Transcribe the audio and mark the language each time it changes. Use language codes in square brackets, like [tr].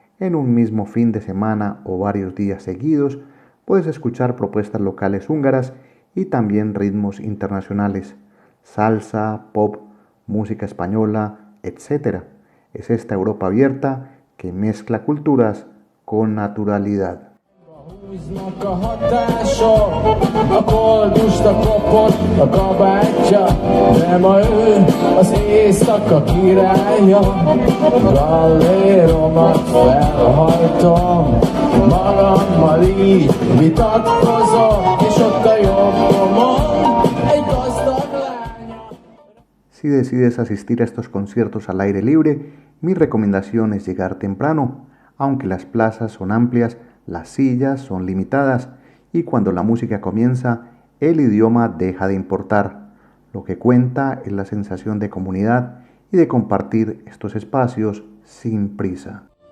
[es] En un mismo fin de semana o varios días seguidos, puedes escuchar propuestas locales húngaras y también ritmos internacionales, salsa, pop, música española, etc. Es esta Europa abierta que mezcla culturas con naturalidad. [hu] Húznak a hatások, a koldusta kopott a kabátja, de ma ő az éjszaka királya. Galléromat felhajtom, magammal így vitatkozom, és ott a jobbomon egy gazdag lánya. [es] Si decides asistir a estos conciertos al aire libre, mi recomendación es llegar temprano, aunque las plazas son amplias. Las sillas son limitadas y cuando la música comienza, el idioma deja de importar. Lo que cuenta es la sensación de comunidad y de compartir estos espacios sin prisa.